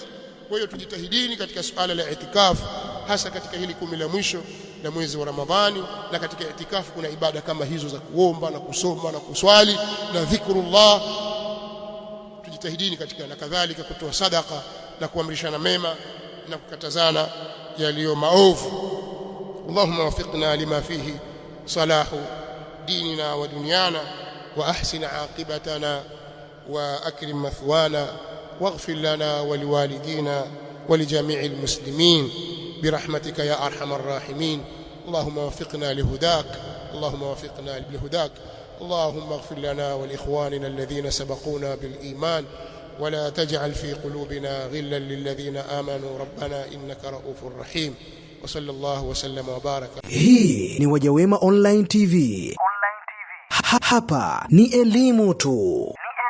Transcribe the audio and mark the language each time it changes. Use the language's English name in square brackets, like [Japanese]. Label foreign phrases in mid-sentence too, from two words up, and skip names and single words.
[Swahili] Kwa hiyo tujitahidini katika suala la itikafu, hasa katika hili 10 la mwisho la mwezi wa Ramadhani. Na katika itikafu kuna ibada kama hizo za kuomba na kusoma na kuswali na dhikrullah. Tujitahidini katika, na kadhalika kutoa sadaka na kuamrishana mema na kukatazana yaliyo maovu. [Arabic] اللهم وفقنا لما فيه صلاح ديننا ودنيانا وأحسن عاقبتنا وأكرم مثوانا واغفر لنا ولوالدينا ولجميع المسلمين برحمتك يا أرحم الراحمين. اللهم وفقنا لهداك، اللهم وفقنا لهداك. اللهم اغفر لنا ولإخواننا الذين سبقونا بالإيمان، ولا تجعل في قلوبنا غلا للذين آمنوا ربنا إنك رؤوف رحيم. وصلى الله وسلم وبارك. [Swahili] Hii ni Wajawema Online TV. Hapa ni elimu tu.